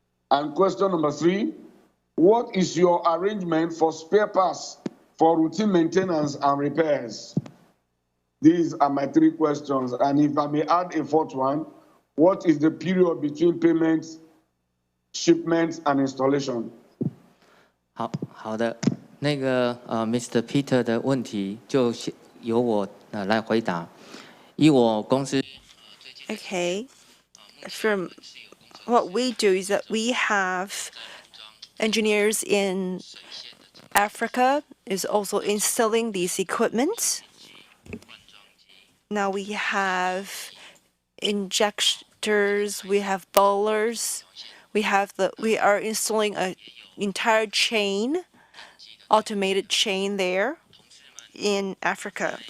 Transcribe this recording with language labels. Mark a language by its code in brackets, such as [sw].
[en] And question number three, what is your arrangement for spare parts for routine maintenance and repairs? These are my three questions. And if I may add a fourth one, what is the period between payments, shipments, and installation? [zh] 好的，那个Mr. Peter 的问题就由我来回答。以我公司 [en] Okay. From what we do is that we have engineers in Africa is also installing these equipment. Now we have injectors, we have bowlers, we are installing an entire chain, automated chain there in Africa.